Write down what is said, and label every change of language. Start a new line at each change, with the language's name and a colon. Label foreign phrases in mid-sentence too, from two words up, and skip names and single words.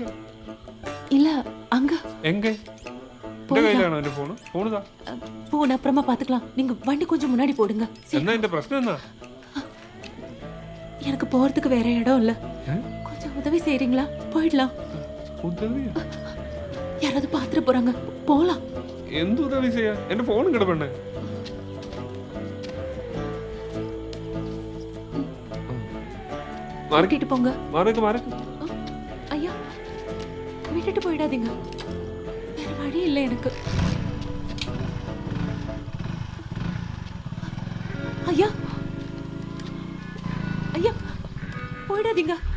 Tamil: இல்ல அங்க.
Malayalam: എങ്ക? എന്റെ കയ്യിലാണോ എന്റെ ഫോണ്? ഫോണുതാ.
Tamil: போன் அப்புறமா பாத்துக்கலாம். நீங்க வண்டி கொஞ்சம் முன்னாடி போடுங்க.
Malayalam: എന്നാ എന്റെ പ്രശ്നം എന്നാ?
Tamil: எனக்கு போறதுக்கு வேற இடம் இல்ல. கொஞ்சம் உதவி செய்றீங்களா? போயிடலாம்.
Malayalam: ഉദവിയാ?
Tamil: யாராவது பாத்துட்டு போறாங்க, போலாம்.
Malayalam: എന്ത് ഉദവി ചെയ്യാ? എന്റെ ഫോണും കിടപ്പണ്ണേ.
Tamil: மாறிட்டு போங்க.
Malayalam: മാറക്ക് മാറക്ക്.
Tamil: ஐயா, விட்டுட்டு போயிடாதீங்க. வேற வழி இல்லை எனக்கு. ஐயா ஐயா, போயிடாதீங்க.